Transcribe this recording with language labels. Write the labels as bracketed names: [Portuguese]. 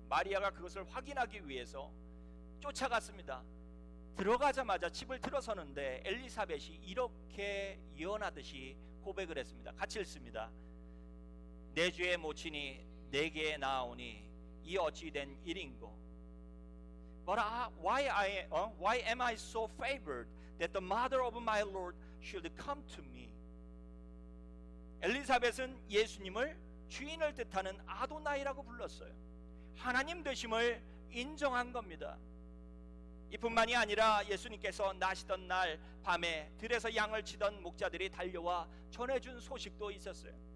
[Korean] 마리아가 그것을 확인하기 위해서 쫓아갔습니다. 들어가자마자 집을 들어서는데 엘리사벳이 이렇게 예언하듯이 고백을 했습니다. 같이 읽습니다. 내 주의 모친이 내게 나오니 이 어찌 된 일인고? [English] But why am I so favored that the mother of my Lord should come to me? [Korean] 엘리사벳은 예수님을 주인을 뜻하는 아도나이라고 불렀어요. 하나님 되심을 인정한 겁니다. 이뿐만이 아니라 예수님께서 나시던 날 밤에 들에서 양을 치던 목자들이 달려와 전해준 소식도 있었어요.